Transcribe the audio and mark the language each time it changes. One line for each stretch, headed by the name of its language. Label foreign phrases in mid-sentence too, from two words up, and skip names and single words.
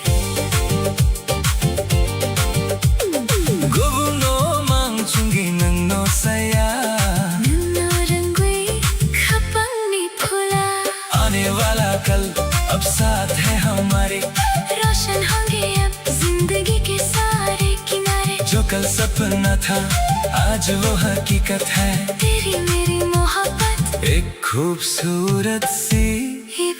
Bodo: Gubuno mangchungi nangno saya, नन्ना रंगुई खपंग नी फुला.
Hindi: आने वाला कल अब साथ है हमारे, रोशन होंगे अब जिंदगी के सारे किनारे. जो कल सपना था आज वो हकीकत है. तेरी मेरी मोहब्बत एक खूबसूरत सी